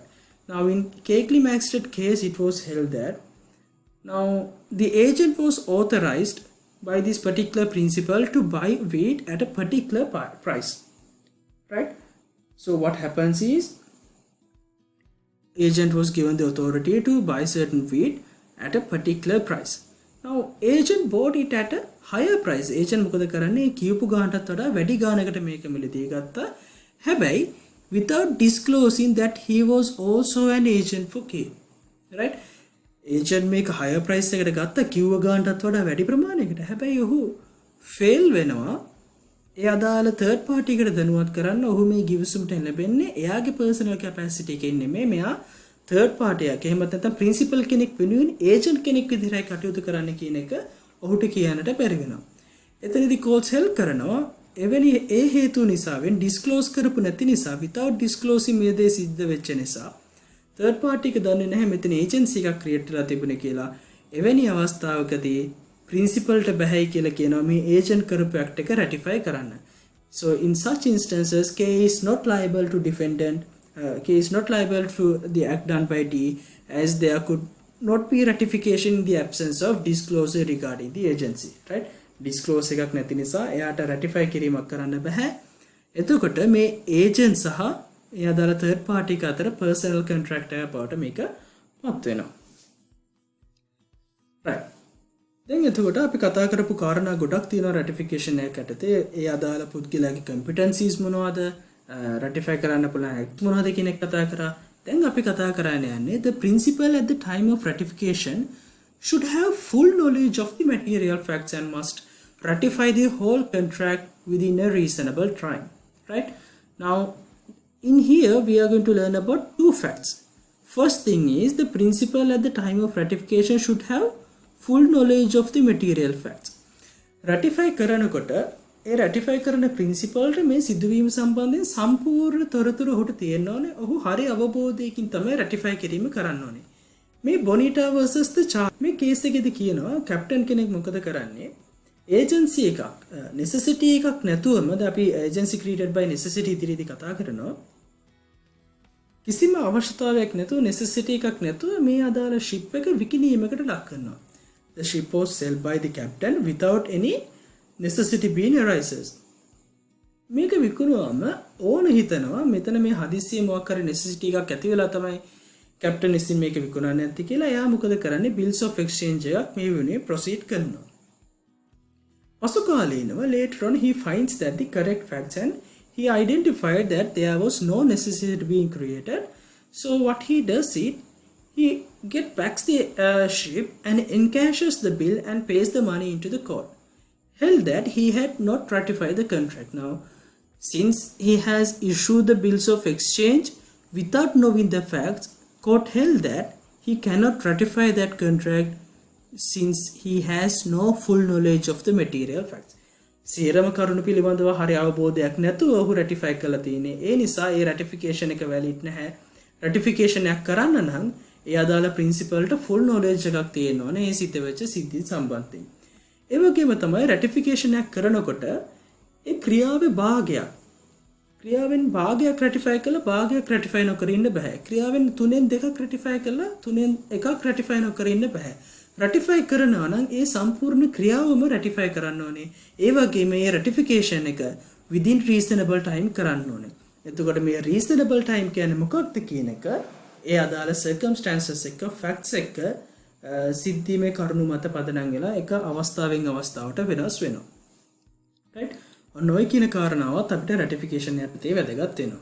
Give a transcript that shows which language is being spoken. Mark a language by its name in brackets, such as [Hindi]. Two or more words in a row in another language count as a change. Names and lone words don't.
[English] Now in Keighley Maxted case it was held that now the agent was authorized by this particular principal to buy wheat at a particular price. Right? So what happens is agent was given the authority to buy certain wheat at a particular price. Now agent bought it at a higher price. [Sinhala] Agent මොකද කරන්නේ කියපු ගානටත් වඩා වැඩි ගානකට මේක මිලදී ගත්තා. [English] හැබැයි without disclosing that he was also an agent for K. [Sinhala] Right? Agent මේක [English] higher price [Sinhala] එකකට ගත්තා කිව්ව ගානටත් වඩා වැඩි ප්‍රමාණයකට. හැබැයි ඔහු fail වෙනවා. ඒ අදාළ [English] third party [Sinhala] එකට දැනුවත් කරන්න ඔහු මේ ගිවිසුමට ලැබෙන්නේ එයාගේ [English] personal capacity [Sinhala] එකෙන් නෙමෙයි මෙයා [English] third party [Sinhala] එකක්. එහෙම නැත්නම් principal කෙනෙක් වෙනුවෙන් agent කෙනෙක් විදිහටයි කටයුතු කරන්න කියන එක ඔහුට කියන්නට බැරි වෙනවා. එතනදී [English] courts help [Sinhala] කරනවා එවැනි ඒ හේතු නිසාවෙන් disclose කරපු නැති නිසා [English] without disclosing [Sinhala] මේ දේ සිද්ධ වෙච්ච නිසා [English] third party [Sinhala] එක දන්නේ නැහැ මෙතන agency එකක් create කරලා තිබුණේ කියලා. එවැනි අවස්ථාවකදී principal ට බැහැයි කියලා කියනවා මේ agent කරපු act එක ratify කරන්න. [English] So in such instances K is not liable to defendant. K is not liable to the act done by D as there could not be ratification in the absence of disclosure regarding the agency. [Sinhala] Right? Disclose එකක් නැති නිසා එයාට ratify කිරීමක් කරන්න බෑ. එතකොට මේ agent සහ ඒ අදාළ [English] third party [Sinhala] එක අතර [English] personal contract [Sinhala] එකක් බවට මේක පත් වෙනවා. Right. දැන් එතකොට අපි කතා කරපු කාරණා ගොඩක් තියෙනවා ratification එකකට. ඒ අදාළ පුද්ගලයාගේ competencies මොනවද? ratify කරන්න පුළුවන් act මොනවද කියන එක කතා කරා. දැන් අපි කතා කරන්න යන්නේ [English] the principal at the time of ratification should have full knowledge of the material facts and must ratify the whole contract within a reasonable time. Right? Now in here we are going to learn about two facts. First thing is the principal at the time of ratification should have full knowledge of the material facts. [Sinhala] Ratify කරනකොට ඒ රැටිෆයි කරන ප්‍රින්සිපල්ට මේ සිදුවීම සම්බන්ධයෙන් සම්පූර්ණ තොරතුරු ඔහුට තියෙන්න ඕනේ. ඔහු හරි අවබෝධයකින් තමයි රැටිෆයි කිරීම කරන්න ඕනේ. මේ බොනිටා versus the charge මේ කේස් එකේදී කියනවා කැප්ටන් කෙනෙක් මොකද කරන්නේ? ඒජන්සි එකක් necessity එකක් නැතුවම අපි [English] agency created by necessity [Sinhala] ඉදිරියේදී කතා කරනවා. කිසිම අවශ්‍යතාවයක් නැතුව necessity එකක් නැතුව මේ අදාළ ship එක විකිණීමකට ලක් කරනවා. [English] The ship was sold by the captain without any necessity being arises. [Sinhala] මේක විකුණුවාම ඕන හිතනවා මෙතන මේ හදිස්සිය මොකක් හරි necessity එකක් ඇති වෙලා තමයි captain ඉසින් මේක විකුණන්නේ නැති කියලා. එයා මොකද කරන්නේ? [English] bills of exchange [Sinhala] එකක් මේ වෙනුවේ proceed කරනවා. පසු කාලීනව [English] later on he finds that the correct facts and he identified that there was no necessity being created. So what he does is he get backs the ship and encashes the bill and pays the money into the court. held that he had not ratified the contract. Now, since he has issued the bills of exchange without knowing the facts, court held that he cannot ratify that contract since he has no full knowledge of the material facts. [Sinhala] සේරම කරුණු පිළිබඳව හරි අවබෝධයක් නැතුව ඔහු රැටිෆයි කළා තියෙන්නේ. ඒ නිසා ඒ රැටිෆිකේෂන් එක වැලිඩ් නැහැ. රැටිෆිකේෂන් එකක් කරන්න නම් ඒ අදාළ ප්‍රින්සිපල් වලට [English] full knowledge [Sinhala] එකක් තියෙන්න ඕනේ ඒ සිද්ධ වෙච්ච සිද්ධි සම්බන්ධයෙන්. ඒ වගේම තමයි රැටිෆිකේෂන් එකක් කරනකොට ඒ ක්‍රියාවේ භාගයක් ක්‍රියාවෙන් භාගයක් රැටිෆයි කළා භාගයක් රැටිෆයි නොකර ඉන්න බෑ. ක්‍රියාවෙන් තුනෙන් දෙකක් රැටිෆයි කළා තුනෙන් එකක් රැටිෆයි නොකර ඉන්න බෑ. රැටිෆයි කරනවා නම් ඒ සම්පූර්ණ ක්‍රියාවම රැටිෆයි කරන්න ඕනේ. ඒ වගේම මේ රැටිෆිකේෂන් එක [English] within reasonable time [Sinhala] කරන්න ඕනේ. එතකොට මේ [English] reasonable time [Sinhala] කියන්නේ මොකක්ද කියන එක ඒ අදාළ circumstances එක facts එක සිද්ධීමේ කරුණු මත පදනම් වෙලා එක අවස්ථාවෙන් අවස්ථාවට වෙනස් වෙනවා. right? ඔන්න ඔය කියන කාරණාවත් අපිට රැටිෆිකේෂන් යටතේ වැදගත් වෙනවා.